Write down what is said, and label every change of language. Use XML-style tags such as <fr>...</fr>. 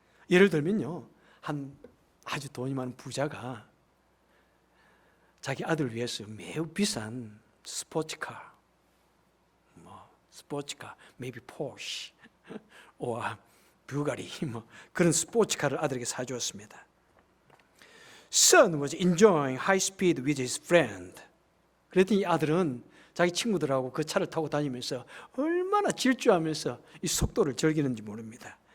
<ko>예를 들면요, 한 아주 돈이 많은 부자가 자기 아들을 위해서 매우 비싼 스포츠카,</ko> <en>maybe Porsche, or Bugatti,</en> <ko>그런 스포츠카를 아들에게 사주었습니다.</ko> <en>Son was enjoying high speed with his friend.</en> <ko>그랬더니 아들은 자기 친구들하고 그 차를 타고 다니면서 얼마나 질주하면서 이 속도를 즐기는지 모릅니다.</ko>